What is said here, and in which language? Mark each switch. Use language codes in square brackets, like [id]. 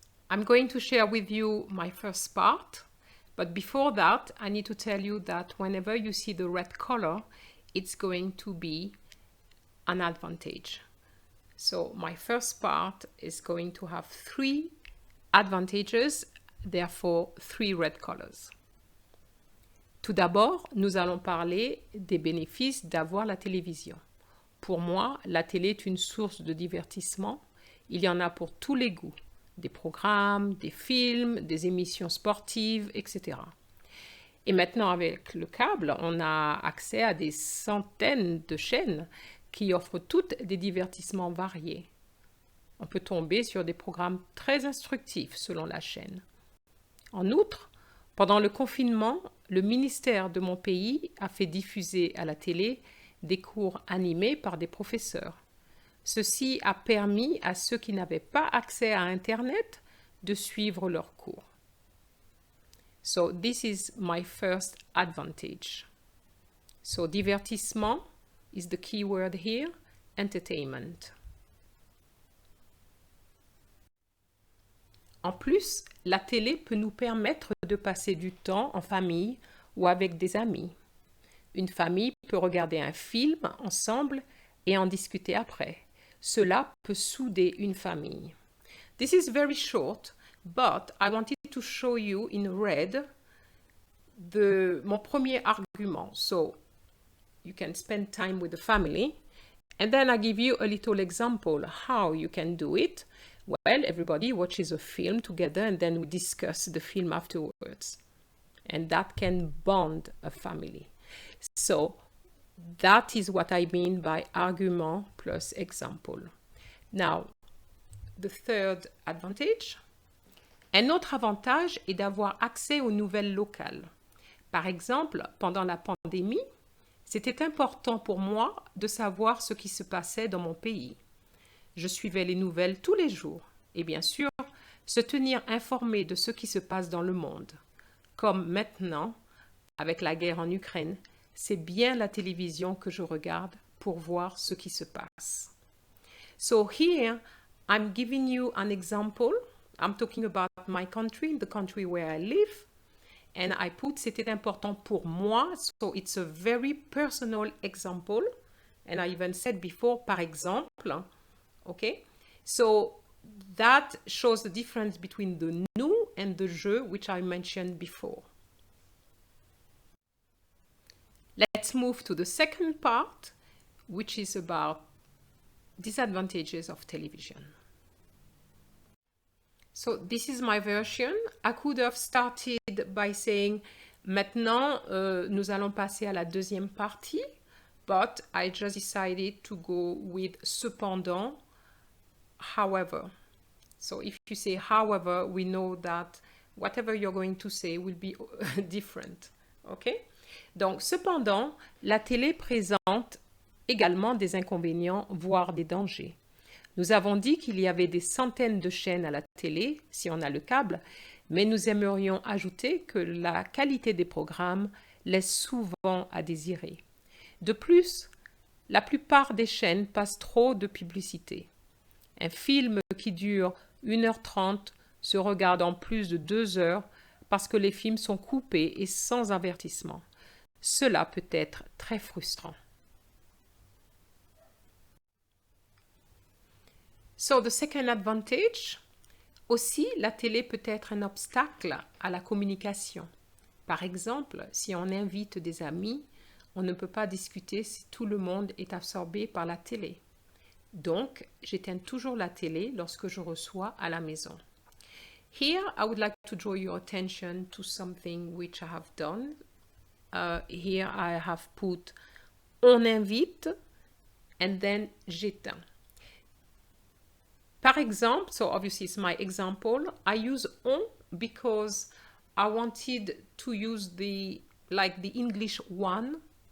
[en] I'm going to share with you my first part, but before that, I need to tell you that whenever you see the red color, it's going to be an advantage. So my first part is going to have 3 advantages, therefore 3 red colors. [fr] Tout d'abord, nous allons parler des bénéfices d'avoir la télévision. Pour moi, la télé est une source de divertissement. Il y en a pour tous les goûts. Des programmes, des films, des émissions sportives, etc. Et maintenant, avec le câble, on a accès à des centaines de chaînes qui offrent toutes des divertissements variés. On peut tomber sur des programmes très instructifs selon la chaîne. En outre, pendant le confinement, le ministère de mon pays a fait diffuser à la télé des cours animés par des professeurs. Ceci a permis à ceux qui n'avaient pas accès à Internet de suivre leurs cours. [en] So this is my first advantage. So divertissement is the key word here, entertainment. [fr] En plus, la télé peut nous permettre de passer du temps en famille ou avec des amis. Une famille peut regarder un film ensemble et en discuter après. Cela peut souder une famille. [en] This is very short, but I wanted to show you in red [fr] mon premier argument. [en] So you can spend time with the family, and then I give you a little example how you can do it. Well, everybody watches a film together and then we discuss the film afterwards. And that can bond a family. So that is what I mean by argument plus example. Now, the third advantage. [fr] Un autre avantage est d'avoir accès aux nouvelles locales. Par exemple, pendant la pandémie, c'était important pour moi de savoir ce qui se passait dans mon pays. Je suivais les nouvelles tous les jours et bien sûr, se tenir informé de ce qui se passe dans le monde. Comme maintenant, avec la guerre en Ukraine, c'est bien la télévision que je regarde pour voir ce qui se passe. [en] So here, I'm giving you an example. I'm talking about my country, the country where I live. And I put [fr] c'était important pour moi. [en] So it's a very personal example. And I even said before, [fr] par exemple. [en] Okay? So that shows the difference between the nous and the je, which I mentioned before. Let's move to the second part, which is about disadvantages of television. So this is my version. I could have started by saying, [fr] maintenant, nous allons passer à la deuxième partie, [en] but I just decided to go with cependant, however. So if you say however, we know that whatever you're going to say will be different. OK? [fr] Donc, cependant, la télé présente également des inconvénients, voire des dangers. Nous avons dit qu'il y avait des centaines de chaînes à la télé, si on a le câble, mais nous aimerions ajouter que la qualité des programmes laisse souvent à désirer. De plus, la plupart des chaînes passent trop de publicité. Un film qui dure 1h30 se regarde en plus de 2 heures parce que les films sont coupés et sans avertissement. Cela peut être très frustrant. [en] So, the second advantage, [fr] aussi, la télé peut être un obstacle à la communication. Par exemple, si on invite des amis, on ne peut pas discuter si tout le monde est absorbé par la télé. Donc, j'éteins toujours la télé lorsque je reçois à la maison. [en] Here, I would like to draw your attention to something which I have done. Here, I have put [fr] on invite [en] and then j'éteins. [fr] Par exemple, [en] so obviously it's my example, I use on because I wanted to use the English one.